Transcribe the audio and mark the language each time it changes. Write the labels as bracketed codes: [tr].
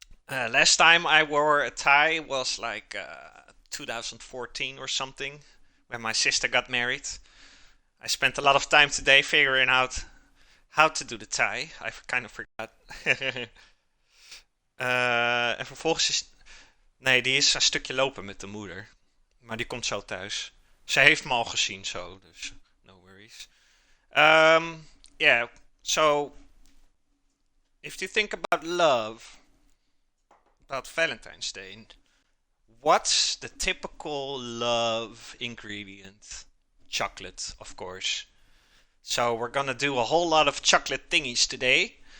[en] Last time I wore a tie was like 2014 or something, when my sister got married. I spent a lot of time today figuring out how to do the tie. I kind of forgot. [nl] En vervolgens is. Nee, die is een stukje lopen met de moeder. Maar die komt zo thuis. Zij heeft me al gezien zo, dus [en] no worries. Yeah, so if you think about love, about Valentine's Day, what's the typical love ingredient? Chocolate, of course. So we're gonna do a whole lot of chocolate thingies today.